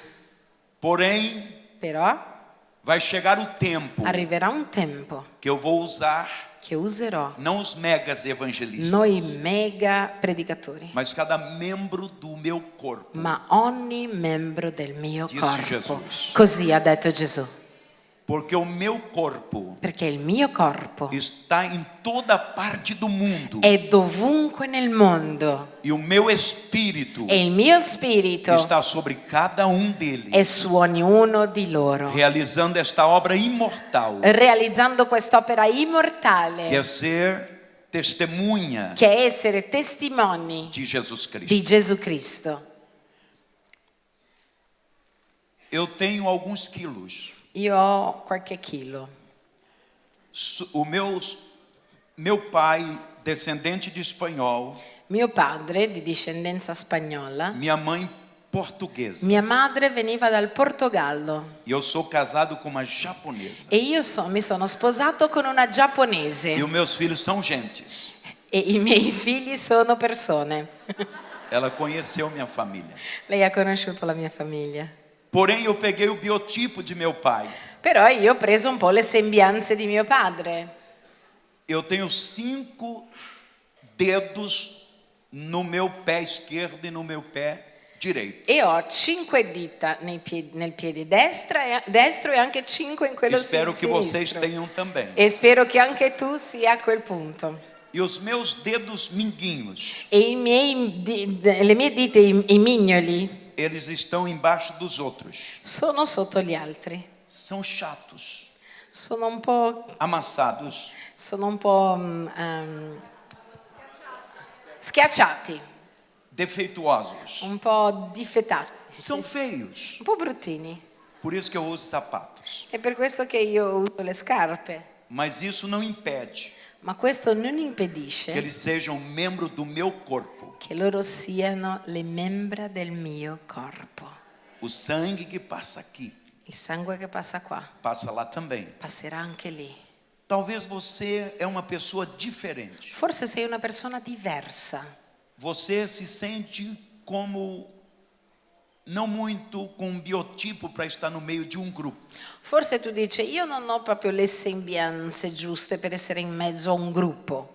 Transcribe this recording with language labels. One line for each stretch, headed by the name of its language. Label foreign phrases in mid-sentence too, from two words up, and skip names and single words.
Portuguese: Porém,
Italian: Però
Portuguese: vai chegar o tempo
Italian: arriverà un tempo
Portuguese: que eu vou usar
Italian: che userò
Portuguese: não os megas evangelistas,
Italian: noi mega predicatori,
Portuguese: mas cada membro do meu corpo.
Italian: ma ogni membro del mio
Portuguese: Disse
Italian: corpo.
Portuguese: Jesus.
Italian: Così ha detto Gesù.
Portuguese: Porque o meu corpo
Italian: Perché il mio corpo
Portuguese: está em toda parte do mundo.
Italian: è dovunque nel mondo
Portuguese: E o meu espírito
Italian: e il mio spirito
Portuguese: está sobre cada deles,
Italian: è su ognuno di loro,
Portuguese: realizando esta obra imortal,
Italian: realizzando quest'opera
Portuguese: que
Italian: immortale
Portuguese: é ser testemunha
Italian: che è essere testimoni
Portuguese: de Jesus
Italian: di
Portuguese: Cristo.
Italian: Gesù Cristo.
Portuguese: Eu tenho alguns quilos.
Italian: Io ho qualche chilo.
Portuguese: O meu pai, descendente de espanhol,
Italian: Mio padre, di discendenza spagnola,
Portuguese: minha mãe, portuguesa.
Italian: Mia madre veniva dal Portogallo
Portuguese: E eu sou casado com uma japonesa.
Italian: e io mi sono sposato con una giapponese
Portuguese: E os meus filhos são gentes.
Italian: e i miei figli sono persone.
Portuguese: Ela conheceu minha família.
Italian: Lei ha conosciuto la mia famiglia.
Portuguese: Porém, eu peguei o biotipo de meu pai.
Italian: Però io ho preso un po' le sembianze di mio padre.
Portuguese: Eu tenho 5 dedos no meu pé esquerdo e no meu pé direito.
Italian: E ho 5 dita nel piede destro e anche 5 in quello
Portuguese: Espero que vocês
Italian: sinistro.
Portuguese: tenham também.
Italian: E spero che anche tu sia a quel punto.
Portuguese: E os meus dedos minguinhos,
Italian: E le mie dita, i mignoli,
Portuguese: eles estão embaixo dos outros.
Italian: sono sotto gli altri.
Portuguese: São chatos,
Italian: Sono un po',
Portuguese: amassados.
Italian: schiacciati,
Portuguese: Defeituosos.
Italian: un po' difettati,
Portuguese: São feios.
Italian: un po' bruttini.
Portuguese: Por isso que eu uso sapatos.
Italian: È per questo che io uso le scarpe.
Portuguese: Mas isso não impede
Italian: Ma questo non
Portuguese: que
Italian: impedisce
Portuguese: eles sejam membro do meu corpo.
Italian: che loro siano le membra del mio corpo.
Portuguese: O sangue que passa aqui,
Italian: Il sangue che passa qua
Portuguese: passa lá também.
Italian: passerà anche lì.
Portuguese: Talvez você é uma pessoa diferente.
Italian: Forse sei una persona diversa.
Portuguese: Você se sente como não muito com um biotipo para estar no meio de um grupo.
Italian: Forse tu dici, io non ho proprio le sembianze giuste per essere in mezzo a un gruppo.